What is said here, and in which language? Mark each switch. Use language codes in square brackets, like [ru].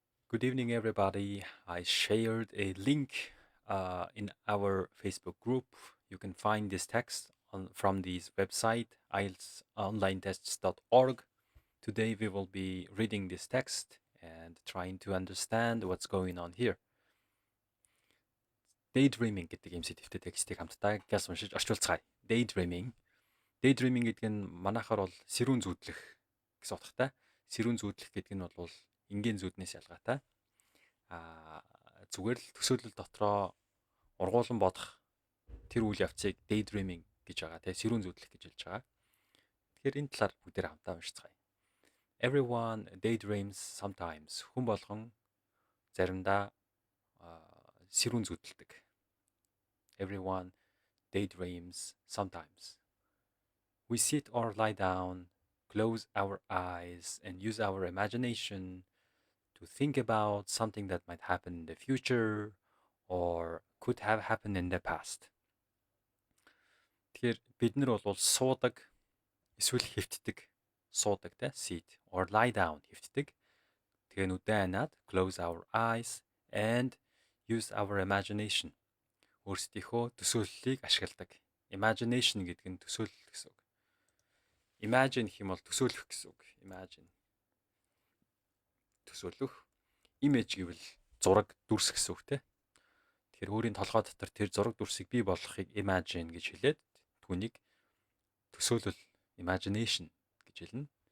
[en] Good evening, everybody. I shared a link in our Facebook group. You can find this text from this website, ieltsonlinetests.org. Today, we will be reading this text and trying to understand what's going on here. [mn] Daydreaming гэдэг юм сэдвтэй текстийг хамтдаа гяс уншиж орчуулцгаая. [en] Daydreaming. [mn] Daydreaming гэдэг нь манайхаар бол сэрүүн зүүдлэх гэсэн утгатай. Сэрүүн зүүдлэх гэдэг нь бол энгийн зүүднээс ялгаатай. Зүгээр л төсөөлөл дотроо ургуулan бодох тэр үйл явцыг daydreaming гэж байгаа тийм сэрүүн зүүдлэх гэж хэлж байгаа. Тэгэхээр энэ талаар бүгдээр хамтдаа уншицгаая. [en] Everyone daydreams sometimes. [mn] Хүн болгон заримдаа сэрүүн зүүдэлдэг. [en] Everyone daydreams sometimes. We sit or lie down, close our eyes, and use our imagination to think about something that might happen in the future or could have happened in the past. [mn] Тэгэхээр бид нар бол суудаг, эсвэл хэвтдэг, суудаг те [en] sit or lie down [mn] хэвтдэг. Тэгээ нүдэн ханаад [en] close our eyes and use our imagination. [mn] Өөрсдийнхөө төсөөллийг ашигладаг. Imagination гэдэг нь төсөөлөл гэсэн үг. Imagine гэх юм бол төсөөлөх гэсэн үг. [en] Imagine. [mn] Төсөөлөх. Image гэвэл зураг, дүрс гэсэн үг те. Тэгэхээр өөрийн толгой дотор тэр зураг дүрсийг бий болгохыг imagine гэж хэлээд түүнийг төсөөлөл imagination гэж хэлнэ.